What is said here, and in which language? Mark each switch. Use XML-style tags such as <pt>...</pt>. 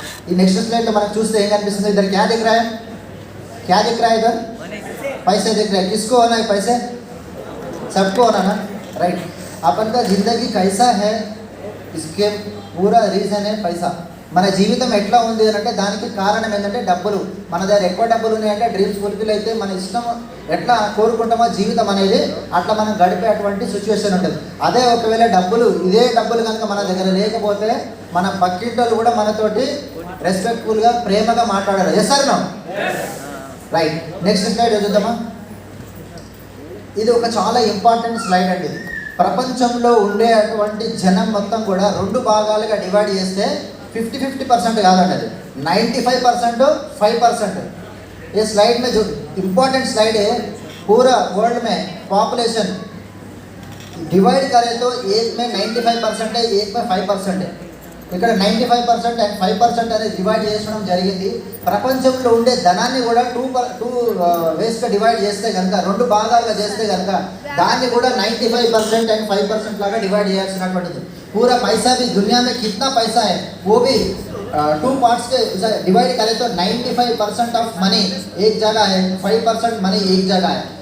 <te>ఈ నెక్స్ట్ స్లైడ్లో మనకు చూస్తే ఏం కనిపిస్తుంది,</te> <hi>इधर क्या दिख रहा है इधर? पैसे दिख रहे हैं. किसको होना है पैसे? सबको होना ना. राइट. अपन का जिंदगी कैसा है इसके पूरा రీజన్ है पैसा.</hi> <te>మన జీవితం ఎట్లా ఉంది అని అంటే దానికి కారణం ఏంటంటే డబ్బులు. మన దగ్గర ఎక్కువ డబ్బులు ఉన్నాయంటే డ్రీమ్స్ ఫుల్ఫిల్ అయితే మన ఇష్టం ఎట్లా కోరుకుంటామో జీవితం అనేది అట్లా మనం గడిపేటువంటి సిచ్యువేషన్ ఉంటుంది. అదే ఒకవేళ ఇదే డబ్బులు కనుక మన దగ్గర లేకపోతే మన పక్కింటోళ్ళు కూడా మనతోటి రెస్పెక్ట్ఫుల్గా ప్రేమగా మాట్లాడారు. Yes sir no? Right. Next slide చూద్దామా. ఇది ఒక చాలా ఇంపార్టెంట్ స్లైడ్ అండి. ప్రపంచంలో ఉండే అటువంటి జనం మొత్తం కూడా 2 భాగాలుగా డివైడ్ చేస్తే 50-50% కాదండి, అది 95% 5%.</te> <hi>ये स्लाइड में जो इम्पोर्टेंट स्लाइड है, पूरा वर्ल्ड में पॉपुलेशन डिवाइड करें तो एक में 95% है, एक में 5% है.</hi> <te>ఇక్కడ 95% అండ్ 5% అనేది డివైడ్ చేయడం జరిగింది. ప్రపంచంలో ఉండే ధనాన్ని కూడా 2 వేస్గా డివైడ్ చేస్తే కనుక 2 భాగాలుగా చేస్తే కనుక దాన్ని కూడా 95% అండ్ 5% లాగా డివైడ్ చేయాల్సినటువంటిది.</te> <hi>पूरा पैसा भी दुनिया में कितना पैसा है वो भी 2 पार्ट्स के डिवाइड करें तो 95% ऑफ मनी एक जगह है, 5% मनी एक जगह है.</hi>